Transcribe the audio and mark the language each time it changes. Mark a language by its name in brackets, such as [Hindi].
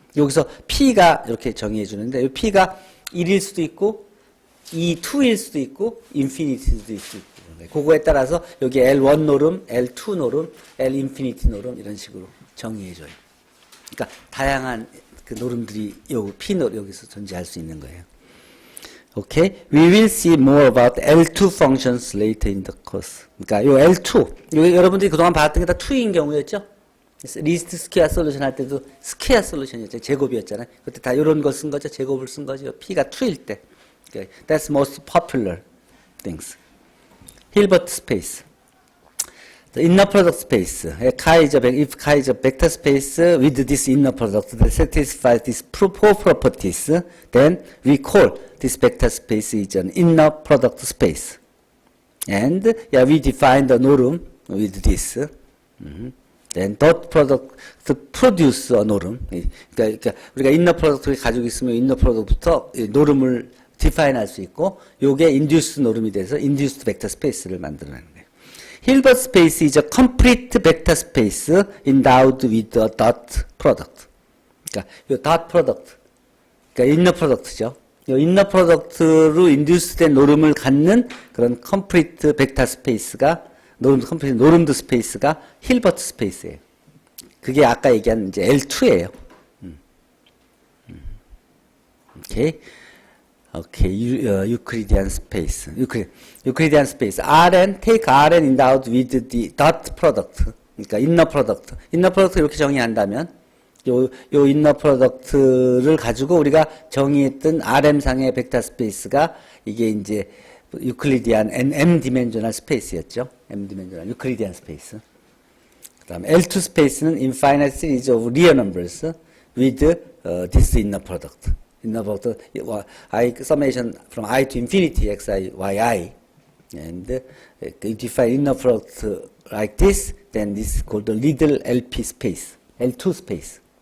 [Korean] 여기서 P가 이렇게 정의해 주는데 이 P가 1일 수도 있고 2일 수도 있고 인피니티일 수도 있고 그거에 따라서 여기 L1 노름, L2 노름, L 인피니티 노름 이런 식으로 정의해 줘요. 그러니까 다양한 그 노름들이 P 노름 여기서 존재할 수 있는 거예요. [English] Okay, we will see more about L2 functions later in the course. [Korean] 그러니까 요 L2, 요 여러분들이 그동안 봤던 게 다 2인 경우였죠? 리스트 스퀘어 솔루션 할 때도 스퀘어 솔루션이었죠. 제곱이었잖아요. 그때 다 이런 거 쓴 거죠. 제곱을 쓴 거죠. P가 2일 때. [English] Okay, that's most popular things. Hilbert space. The inner product space. If chi is a vector space with this inner product that satisfies these four properties, then we call this vector space is an inner product space. And we define the norm with this. Then dot product to produce a norm. [Korean] 그러니까 우리가 inner product를 가지고 있으면 inner product부터 norm을 define 할 수 있고, 요게 induced norm이 돼서 induced vector space를 만들어내는 거예요. [English] Hilbert space is a complete vector space endowed with a dot product. [Korean] 그러니까 요 dot product, 그러니까 inner product죠. 요 inner product로 induced 된 노름을 갖는 그런 complete vector space가 노름드 스페이스가 힐버트 스페이스예요. 그게 아까 얘기한 이제 L2예요. 오케이, Euclidean space. Euclidean space. [English] take Rn endowed with the dot product. 그러니까 inner product. [Korean] inner product 이렇게 정의한다면, 요 inner product를 가지고 우리가 정의했던 Rm상의 벡터 스페이스가 이게 이제, 유클리디안 m 디멘sional 스페이스였죠. m 디멘sional 유클리디안 스페이스. 그다음에 L2 스페이스는 [English] infinite series of real numbers with this inner product. inner product I summation from I to infinity xi yi, and if you define inner product like this, then this is called the little LP space, L2 space.